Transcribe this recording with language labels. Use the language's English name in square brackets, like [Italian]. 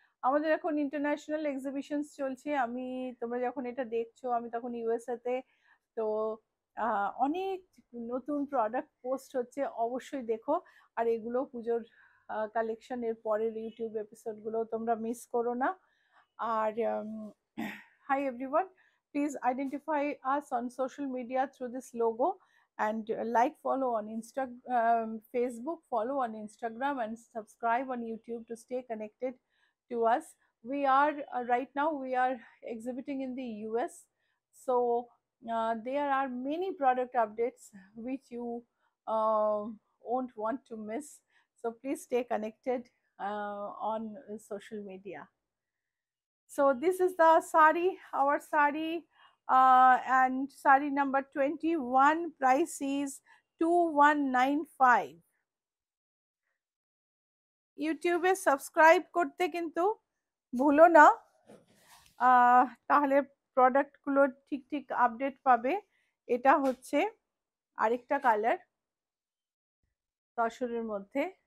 [Bangla] আমাদের এখন international exhibitions চলছে। তোমরা যখন এটা দেখছো আমি তখন ইউএসএতে। তো অনেক নতুন প্রোডাক্ট পোস্ট হচ্ছে, অবশ্যই দেখো। আর এগুলো পুজোর কালেকশন, এর পরের ইউটিউব এপিসোডগুলো তোমরা মিস করো না। [English] আর hi everyone, please identify us on social media through this logo, and like, follow on Facebook, follow on Instagram, and subscribe on YouTube to stay connected to us. We are right now we are exhibiting in the US, so there are many product updates which you won't want to miss. So please stay connected on social media. So this is the sari, our sari, and sari number 21, price is 2195. [Bangla] ইউটিউবে subscribe করতে কিন্তু ভুলো না, তাহলে প্রোডাক্টগুলো ঠিক ঠিক update পাবে। এটা হচ্ছে আরেকটা কালার তসরের মধ্যে।